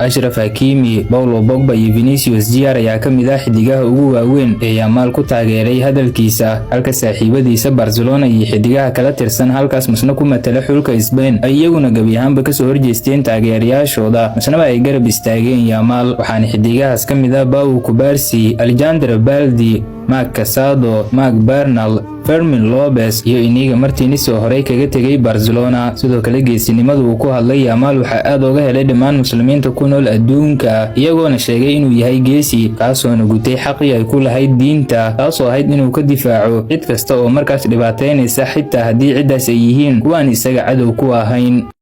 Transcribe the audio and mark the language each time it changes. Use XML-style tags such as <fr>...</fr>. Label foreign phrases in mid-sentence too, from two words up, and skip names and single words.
<so>Ashraf Hakimi, Paul Pogba iyo Vinicius Junior ayaa ka mid ah xidigaha ugu waaweyn ee Yamal ku taageeray hadalkiisa, halka saaxiibadiisa Barcelona iyo xidigaha kala tirsan halkaas masna ku matala xulka Spain ay iyaguna gabi ahaanba ka soo horjeesteen taageerayaashooda, masna ay garab istaageen Yamal. waxaana xidigahaas ka mid ah Pau Cubarsí, Alejandro Baldi, Marc Casado, Marc Bernal, Fermin Lopez iyo Inigo Martinez oo horey kaga tegay Barcelona. sidoo kale geesinimada uu ku hadlay Yamal waxa aad uga helay dhammaan muslimiinta ku nool adduunka, iyagoona sheegay inuu yahay geesi kaasoona gutay xaqii ay ku lahayd diinta, taasoo ahayd inuu ka difaaco cid kasta oo markaas dhibaateynaysa xitaa haddii ciddaas ay yihiin kuwaan isaga cadow ku ahayn.</so>